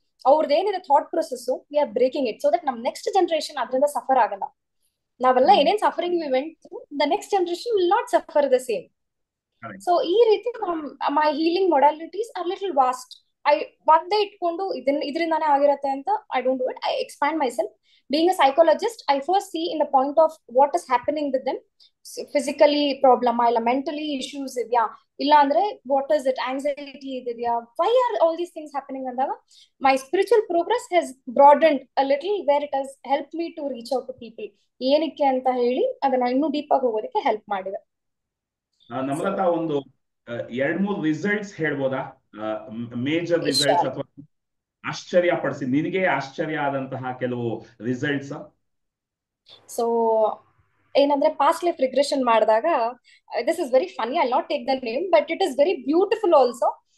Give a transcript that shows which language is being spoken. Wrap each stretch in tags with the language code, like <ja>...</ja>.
<kn>ಅವ್ರದ್ದು ಏನಿದೆ</kn> <en>Thought process, we are breaking it, so that ನಮ್ next generation ಅದರಿಂದ suffer ಆಗಲ್ಲ.</en> <kn>ನಾವೆಲ್ಲ ಏನೇನ್</kn> <en>Suffering we went through, the next generation will not suffer the same. So ಈ ರೀತಿ my healing modalities are little vast.</en> <kn>I ಒಂದೇ ಇಟ್ಕೊಂಡು ಇದರಿಂದಾನೇ ಆಗಿರತ್ತೆ ಅಂತ</kn> <en>I don't do it. I expand myself. Being a psychologist, I first see in the point of what is happening with them. Physically problem ಇಲ್ಲ, mentally issues ಇದೆಯಾ,</en> <kn>ಇಲ್ಲ ಅಂದ್ರೆ</kn> <en>what is it, anxiety ಇದೆಯಾ, why are all these things happening ಅಂದಾಗ my spiritual progress has broadened a little, where it has helped me to reach out to people.</en> <kn>ಏನಕ್ಕೆ ಅಂತ ಹೇಳಿ ಅದನ್ನ ಇನ್ನೂ ಡೀಪ್ ಆಗಿ ಹೋಗೋದಕ್ಕೆ ಹೆಲ್ಪ್ ಮಾಡಿದೆ. ನಮ್ರತಾ, ಒಂದು 2-3 ರಿಸಲ್ಟ್ಸ್ ಹೇಳ್ಬೋದಾ, ಮೇಜರ್ ರಿಸಲ್ಟ್ಸ್ ಅಥವಾ ಆಶ್ಚರ್ಯ ಪಡಿಸಿ ನಿನಗೆ ಆಶ್ಚರ್ಯ ಆದಂತಹ ಕೆಲವು ರಿಸಲ್ಟ್ಸ್? ಸೊ ಏನಂದ್ರೆ</kn> <en>Past life regression ಮಾಡಿದಾಗ, this is very funny, I not take the name, but it is very beautiful also.</en>